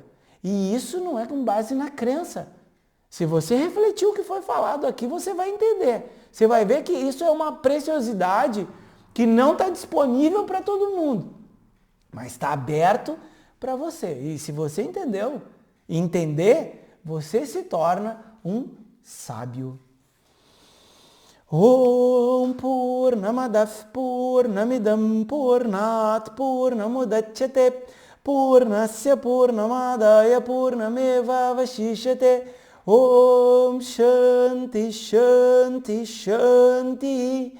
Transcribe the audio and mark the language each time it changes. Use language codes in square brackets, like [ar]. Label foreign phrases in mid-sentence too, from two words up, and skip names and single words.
[pt] E isso não é com base na crença. Se você refletir o que foi falado aqui, você vai entender. Você vai ver que isso é uma preciosidade que não está disponível para todo mundo, mas está aberto para você. E se você entendeu e entender, você se torna um sábio. [sa] Om Purnamadav Purnamidam Purnat Purnamudachyate Purnasya Purnamadaya Purnameva Vashishyate. Om Shanti Shanti Shanti.